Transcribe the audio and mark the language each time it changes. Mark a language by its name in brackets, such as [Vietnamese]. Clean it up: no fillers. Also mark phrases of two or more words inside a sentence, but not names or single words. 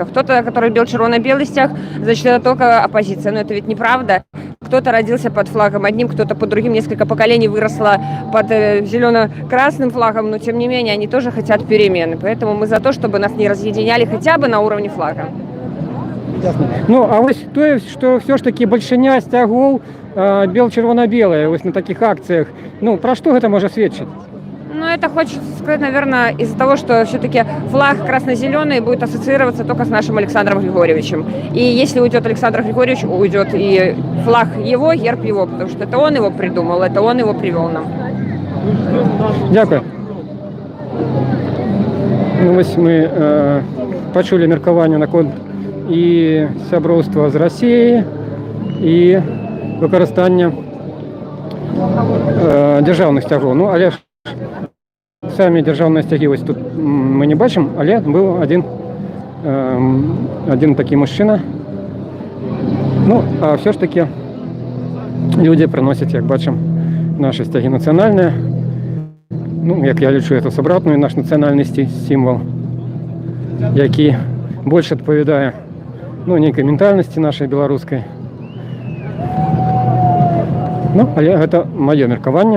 [Russian] Кто-то, который бело-червоно-белый стяг, значит, это только оппозиция. Но это ведь неправда. Кто-то родился под флагом одним, кто-то под другим. Несколько поколений выросло под зелено-красным флагом, но, тем не менее, они тоже хотят перемены. Поэтому мы за то, чтобы нас не разъединяли хотя бы на уровне флага. [Belarusian] Ну, а ось тое, што все ж таки бальшыня сцягоў бел-чырвона-белая вось на таких акциях. [Russian] Ну, про что это может сведчить? Ну, это хочется сказать, наверное, из-за того, что все-таки флаг красно-зеленый будет ассоциироваться только с нашим Александром Григорьевичем. И если уйдет Александр Григорьевич, уйдет и флаг его, герб его, потому что это он его придумал, это он его привел нам. [Ukrainian] Дякую. [Belarusian] Ну, вось мы почули меркаванне наконт і сяброўства з Расіяй і выкарыстання дзяржаўных сцягоў. Ну, але самі дзяржаўныя сцягі вось тут мы не бачым, але быў один такі мужчына. Ну, а все ж таки люди прыносяць, як бачым, наши сцягі нацыянальныя. Ну, як я лічу, это сабратную наш нацыянальны сімвал, які больш адпавядае нейкай ментальнасці нашай беларускай. Ну, але гэта маё меркаванне.